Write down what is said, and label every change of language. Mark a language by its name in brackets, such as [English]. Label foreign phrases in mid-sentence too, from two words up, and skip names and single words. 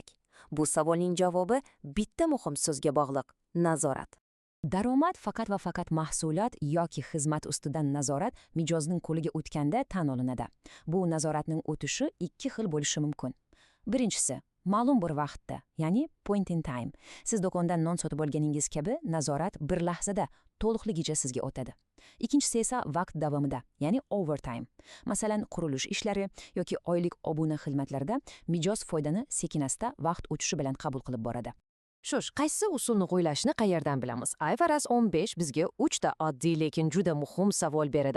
[Uzbek] Bu savolning javobi bitta muhim so'zga bog'liq: nazorat. Daromad faqat va faqat mahsulot yoki xizmat ustidan nazorat mijozning qo'liga o'tganda tan olinadi. Bu nazoratning o'tishi 2 xil bo'lishi mumkin. Birinchisi, ma'lum bir vaqtda, ya'ni [English] point in time. [Uzbek] Siz do'kondan non sotib olganingiz kabi nazorat bir lahzada to'liqligicha sizga o'tadi. Ikkinchisi esa vaqt davomida, ya'ni overtime. Masalan, qurilish ishlari yoki oylik obuna xizmatlarida mijoz foydani sekin-asta vaqt o'tishi bilan qabul qilib boradi. Shush, qaysi usulni qo'llashni qayerdan bilamiz? IFRS 15 bizga 3 ta oddiy lekin juda muhim savol beradi.